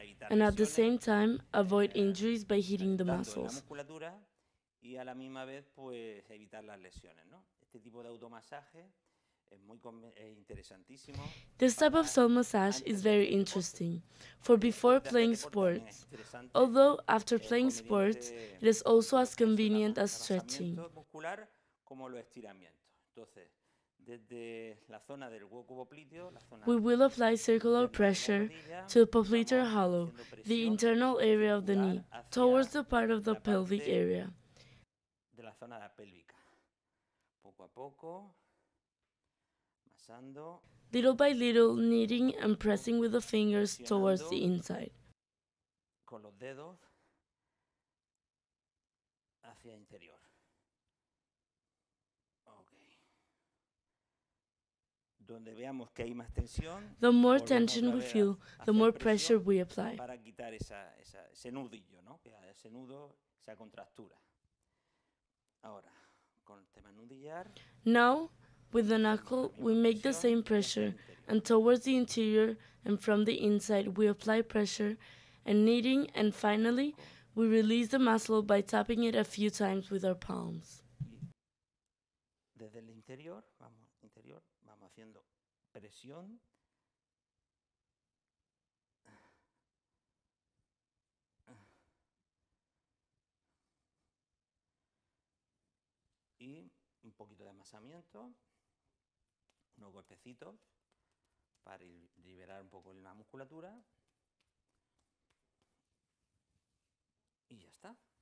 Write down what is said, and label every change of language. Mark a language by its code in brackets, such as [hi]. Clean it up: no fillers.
[en] and at the same time avoid injuries by hitting the muscles. [es] Y a la misma vez pues evitar las lesiones, ¿no? Este tipo de automasaje es muy interesantísimo. [en] This type of self-massage is very interesting for before playing sports, although after playing sports it is also as convenient as stretching. [es] Muscular como los estiramientos. Entonces, desde la zona del hueco popliteo, [en] we will apply circular pressure to the popliteal hollow, the internal area of the knee, towards the part of the pelvic area. [es] De la zona pélvica. Poco a poco, masando. [en] Little by little, kneading and pressing with the fingers towards the inside. [es] Con los dedos hacia interior. [en] Okay. [es] Donde veamos que hay más tensión, [en] the more tension we feel, the more pressure we apply. [es] Para quitar ese nudillo, ¿no? Ese nudo, esa contractura. Ahora, con el tema nudillar. [en] Now, with the knuckle, we make the same pressure, and towards the interior and from the inside we apply pressure and kneading, and finally, we release the muscle by tapping it a few times with our palms. [es] Desde el interior, vamos haciendo presión. Y un poquito de amasamiento, unos golpecitos para liberar un poco la musculatura y ya está.